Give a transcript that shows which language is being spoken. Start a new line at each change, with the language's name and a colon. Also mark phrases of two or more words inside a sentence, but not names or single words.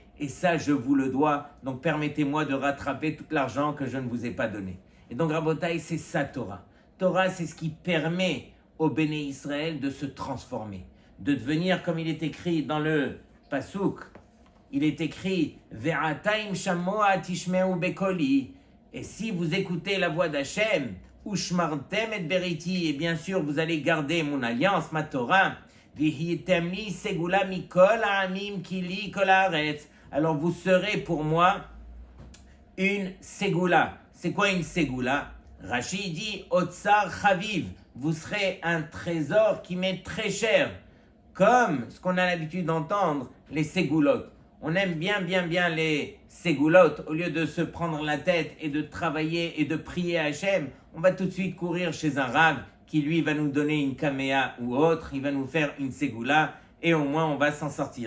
French: Et ça, je vous le dois. Donc, permettez-moi de rattraper tout l'argent que je ne vous ai pas donné. Et donc, Rabotai, c'est ça, Torah. Torah, c'est ce qui permet au
Hebrew: בני ישראל
French: de se transformer, de devenir, comme il est écrit dans le Pasuk, il est écrit «
Hebrew: ועתה אם שמוע תשמעו בקולי
French: » et si vous écoutez la voix d'Hachem, «
Hebrew: ושמרתם את בריתי
French: » et bien sûr, vous allez garder mon alliance, ma Torah, «
Hebrew: והייתם לי סגולה מכל העמים כי לי כל הארץ
French: » alors vous serez pour moi une segula. C'est quoi une segula? Rashi dit «
Hebrew: אוצר חביב
French: » vous serez un trésor qui m'est très cher, comme ce qu'on a l'habitude d'entendre, les ségoulottes. On aime bien les ségoulottes. Au lieu de se prendre la tête et de travailler et de prier à Hachem, on va tout de suite courir chez un rave qui lui va nous donner une kaméa ou autre, il va nous faire une ségoula et au moins on va s'en sortir.